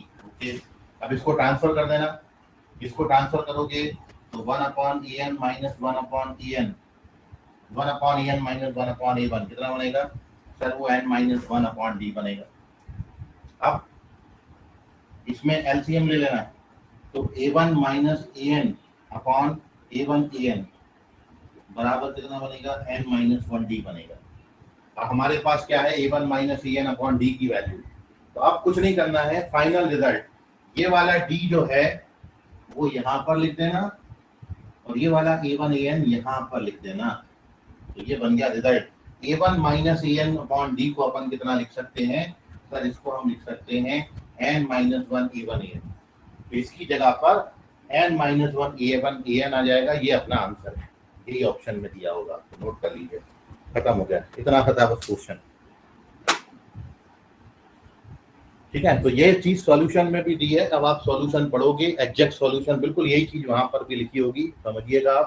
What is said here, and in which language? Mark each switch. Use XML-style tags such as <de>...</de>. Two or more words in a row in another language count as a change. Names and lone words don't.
<hi>ओके, अब इसको ट्रांसफर कर देना, इसको ट्रांसफर करोगे तो 1 अपॉन en माइनस 1 अपॉन en, 1 अपॉन en माइनस 1 अपॉन a1 कितना बनेगा, सर वो n माइनस 1 अपॉन डी बनेगा। अब इसमें एलसीएम ले लेना, तो a1 माइनस an अपॉन a1 an बराबर कितना बनेगा, n माइनस 1 डी बनेगा। अब हमारे पास क्या है, a1 माइनस an अपॉन डी की वैल्यू। तो अब कुछ नहीं करना है,</hi> <en>final result</en> <hi>ये वाला d जो है वो यहाँ पर लिख देना, और ये वाला a1 an यहाँ पर लिख देना, तो ये बन गया रिजल्ट। a1 माइनस an अपॉन डी को अपन कितना लिख सकते हैं, सर इसको हम लिख सकते हैं n माइनस 1 a1 an। तो इसकी जगह पर n माइनस 1 a1 an आ जाएगा, ये अपना आंसर है, यही ऑप्शन में दिया होगा, तो नोट कर लीजिए। खत्म हो गया, इतना खत्म बस क्वेश्चन। ठीक है, तो ये चीज सॉल्यूशन में भी दी है। अब आप सॉल्यूशन पढ़ोगे,</hi> <en>exact solution</en> <hi>बिल्कुल यही चीज वहां पर भी लिखी होगी, समझिएगा आप।</hi>